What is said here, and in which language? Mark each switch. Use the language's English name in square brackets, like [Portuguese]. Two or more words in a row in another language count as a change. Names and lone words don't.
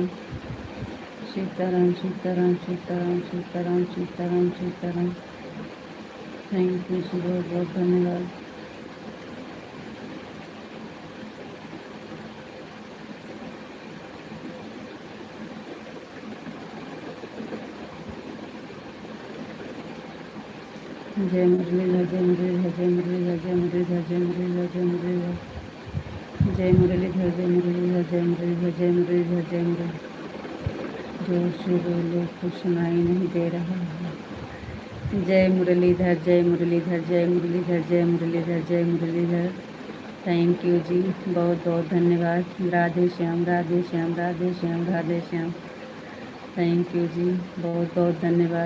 [Hindi] सीताराम सीताराम सीताराम सीताराम सीताराम सीताराम। [English] thank you [Hindi] जी, बहुत बहुत धन्यवाद। जय मुरलीधर जय मुरलीधर जय मुरलीधर जय मुरलीधर जय मुरलीधर जय मुरलीधर जय मुरलीधर जय मुरलीधर जय मुरलीधर जय मुरलीधर जय मुरलीधर। जोर से बोलो, कुछ सुनाई नहीं दे रहा है। जय मुरलीधर जय मुरलीधर जय मुरलीधर जय मुरलीधर जय मुरलीधर। [English] thank you [Hindi] जी, बहुत बहुत धन्यवाद। राधे श्याम राधे श्याम राधे श्याम राधे श्याम। [English] thank you [Hindi] जी, बहुत बहुत धन्यवाद।